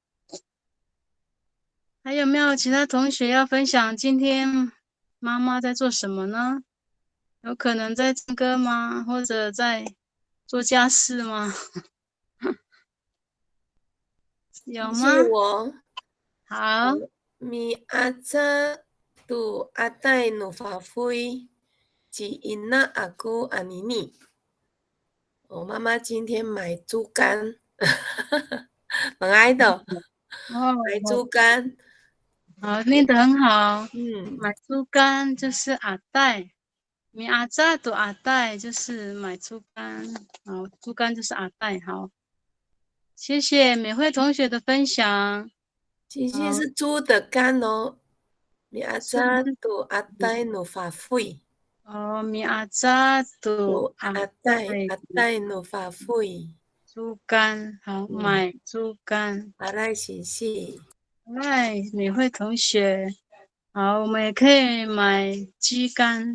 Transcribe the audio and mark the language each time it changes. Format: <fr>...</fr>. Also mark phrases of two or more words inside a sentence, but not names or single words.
<zh>还有没有其他同学要分享今天妈妈在做什么呢？有可能在唱歌吗？或者在做家事吗？有吗？是我。好，</zh> <ami>mi aza tu atai nu fa fui，吉因那阿姑阿妮妮。</ami> <zh>我妈妈今天买猪肝，很爱的，哦，买猪肝。好，念得很好。嗯，买猪肝就是阿带，</zh> <ami>米阿扎读阿带</ami> <zh>就是买猪肝，好，猪肝就是阿带。好，谢谢美惠同学的分享。今天好，是猪的肝哦。mi 是</zh> <ami>aza tu atai nu fa fui，哦，米阿扎读 tu 阿带 atai nu fa fui，</ami> <zh>猪肝，好，买猪肝。</zh> <ami>阿赖喜喜。</ami> <zh>嗨，美惠同学，好，我们也可以买鸡肝。</zh>